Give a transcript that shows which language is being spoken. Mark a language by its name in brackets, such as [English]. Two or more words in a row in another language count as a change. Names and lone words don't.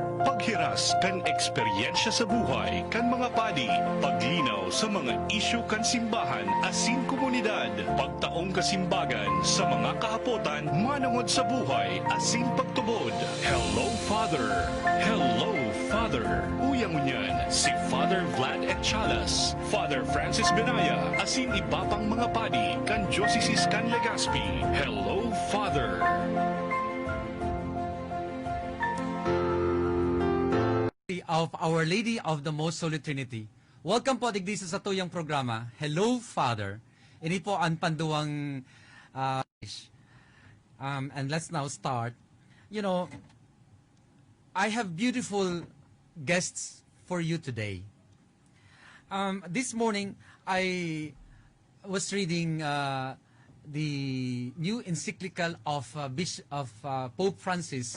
[Bikol] Paghiras kan eksperyensya sa buhay kan mga padi, paglinaw sa mga isyu kan simbahan asin komunidad, pagtaong kasimbagan sa mga kahapotan manungod sa buhay asin pagtubod. [English] Hello Father. Hello Father. [Bikol] Uyang unyan si Father VLAD et Chalas, Father Francis Benaya, asin iba pang mga padi kan Diocese kan Legazpi. [English] Hello Father. Of Our Lady of the Most Holy Trinity. [Bikol] Welcome po digdi sa tuyang programa, [English] Hello Father. [Bikol] Ini po ang panduwang [English] and let's now start. You know, I have beautiful guests for you today. This morning, I was reading the new encyclical of Pope Francis.